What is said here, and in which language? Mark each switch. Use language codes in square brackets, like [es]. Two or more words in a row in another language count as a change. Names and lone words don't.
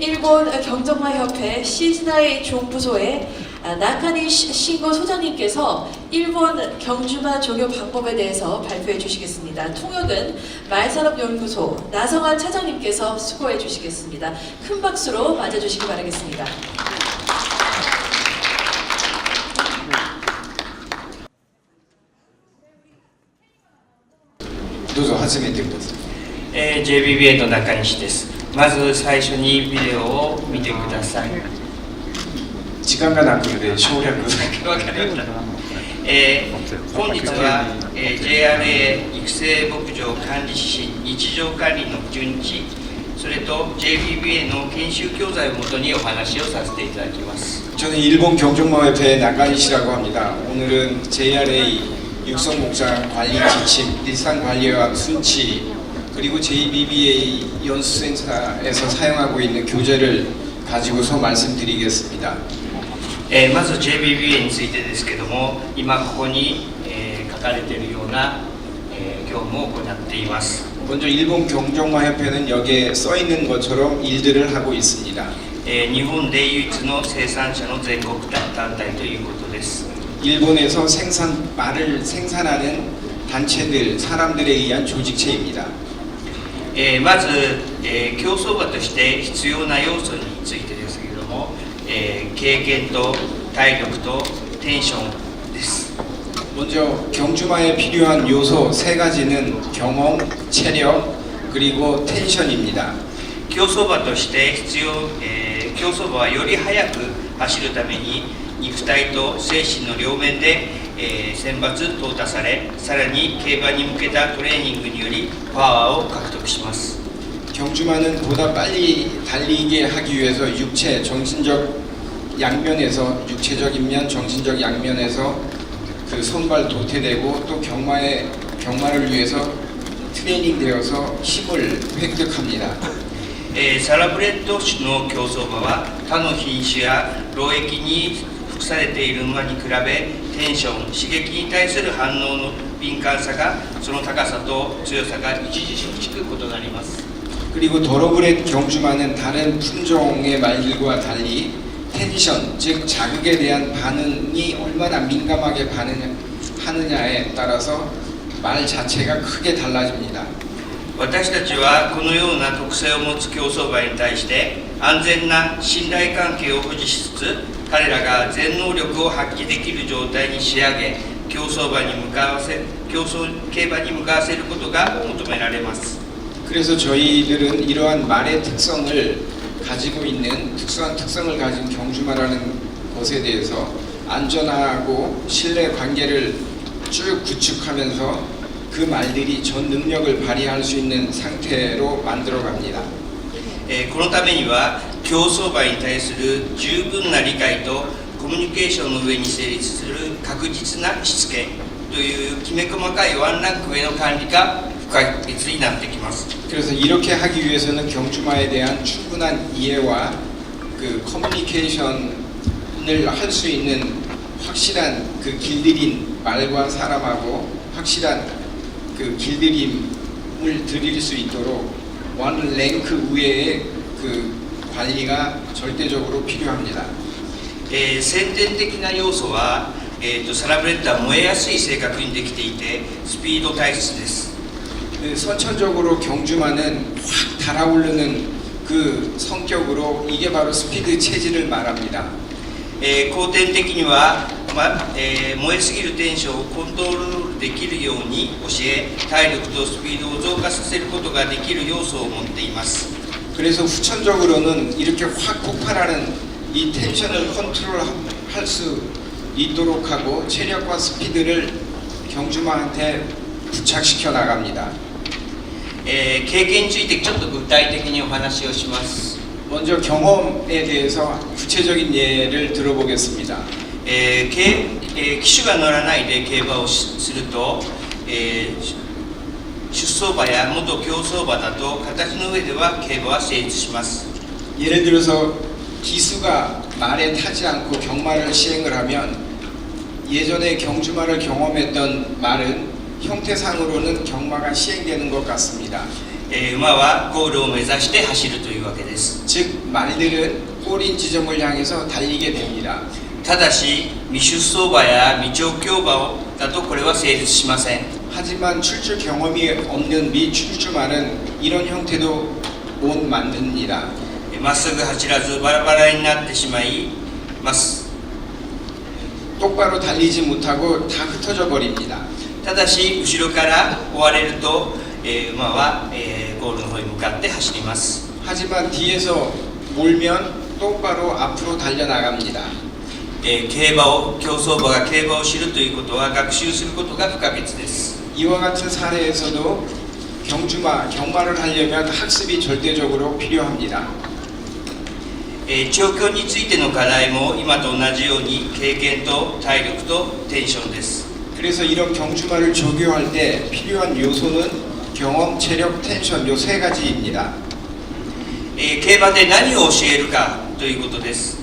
[ko] 일본 경정마협회 시즈나이 종부소의 나카니시 신고 소장님께서 일본 경주마 조교 방법에 대해서 발표해 주시겠습니다. 통역은 말산업연구소 나성환 차장님께서 수고해 주시겠습니다. 큰 박수로 맞아주시기 바라겠습니다. [ja] どうぞ始めてください。 JBBA の中西です。まず最初にビデオを見てください。時間がなくて省略。わかりました。本日は、JRA 育成牧場管理士日常管理の順次、それと JBBA の研修教材をもとにお話をさせていただきます。 [ko] 저는 일본 경정마협회 나카니시라고 합니다. 오늘은 JRA 육성목장 관리 지침, 일상관리학 순치, 그리고 JBBA 연수센터에서 사용하고 있는 교재를 가지고서 말씀드리겠습니다. [ja] まず JBBA についてですけども、今ここに、書かれているような、業務を行っています。 [ko] 먼저 일본 경정마협회는 여기에 써 있는 것처럼 일들을 하고 있습니다. [ja] 日本で唯一の生産者の全国団体ということです。 [ko] 일본에서 말을 생산하는 단체들, 사람들에 의한 조직체입니다. [ja] まず、競走馬として必要な要素についてですけれども、経験と体力とテンションです。 [ko] 먼저 경주마에 필요한 요소 세 가지는 경험, 체력, 그리고 텐션입니다. [ja] 競走馬として必要、競走馬はより速く走るために肉体と精神の両面で、選抜淘汰され、さらに競馬に向けたトレーニングによりパワーを獲得します。 [ko] 경주마는 보다 빨리 달리게 하기 위해서 육체, 정신적 양면에서 육체적인 면, 정신적 양면에서 그 손발 도태되고 또 경마를 위해서 트레이닝되어서 힘을 획득합니다. [ja] サラブレッド種の競走馬は他の品種や労役に服されている馬に比べテンション、刺激に対する反応の敏感さがその高さと強さが著しく異なります。 [ko] 그리고 더러브렛 경주마는 다른 품종의 말들과 달리 텐션, 즉 자극에 대한 반응이 얼마나 민감하게 반응하느냐에 따라서 말 자체가 크게 달라집니다. [ja] 私たちはこのような特性を持つ競走馬に対して安全な信頼関係を保持しつつ彼らが全能力を発揮できる状態に仕上げ競走馬に向かわせ競馬に向かわせることが求められます。 [ko] 그래서 저희들은 이러한 말의 특성을 가지고 있는 특수한 특성을 가진 경주마라는 것에 대해서 안전하고 신뢰 관계를 쭉 구축하면서 그 말들이 전 능력을 발휘할 수 있는 상태로 만들어 갑니다. [ja] このためには競走馬に対する十分な理解とコミュニケーションの上に成立する確実なしつけというきめ細かいワンランク上の管理が不可欠になってきます。 [ko] 그래서 이렇게 하기 위해서는 경주마에 대한 충분한 이해와 그 커뮤니케이션을 할 수 있는 확실한 그 길들인 말과 사람하고 확실한 그 길들임을 드릴 수 있도록 [en] one rank [ko] 위에의 그 관리가 절대적으로 필요합니다. [ja] 先天的な要素は、サラブレッドは燃えやすい性格にできていてスピード体質です。 [ko] 선천적으로 경주마는 확 달아오르는 그 성격으로 이게 바로 스피드 체질을 말합니다. [ja] 後天的には、燃えすぎるテンションをコントロールできるように教え体力とスピードを増加させることができる要素を持っています。 [ko] 그래서 후천적으로는 이렇게 확 폭발하는 이 텐션을 컨트롤할 수 있도록 하고 체력과 스피드를 경주마한테 부착시켜 나갑니다. [ja] 経験についてちょっと具体的にお話をします。 [ko] 먼저 경험에 대해서 구체적인 예를 들어보겠습니다. [ja] 騎手が乗らないで競馬をすると、出走馬や元競走馬だと形の上では競馬は成立します。 [ko] 예를 들어서 기수가 말에 타지 않고 경마를 시행을 하면 예전에 경주마를 경험했던 말은 형태상으로는 경마가 시행되는 것 같습니다. [ja] 馬はゴールを目指して走るというわけです。 [ko] 즉 말들은 골인 지점을 향해서 달리게 됩니다. [ja] ただし未出走馬や未調教馬だとこれは成立しません。 [ko] 하지만 출주 경험이 없는 미출주마는 이런 형태도 못 만듭니다. [ja] まっすぐ走らずバラバラになってしまいます。 [ko] 똑바로 달리지 못하고 다 흩어져 버립니다. [ja] ただし後ろから追われると、馬は、ゴールの方に向かって走ります。 [ko] 하지만 뒤에서 몰면 똑바로 앞으로 달려나갑니다. [ja] 競走馬が競馬を知るということは学習することが不可欠です。 [ko] 이와 같은 사례에서도 경마를 하려면 학습이 절대적으로 필요합니다. [ja] 調教についての課題も今と同じように経験と体力とテンションです。 [ko] 그래서 이런 경주마를 조교할 때 필요한 요소는 경험, 체력, 텐션 요 세 가지입니다. [ja] 競馬で何を教えるかということです。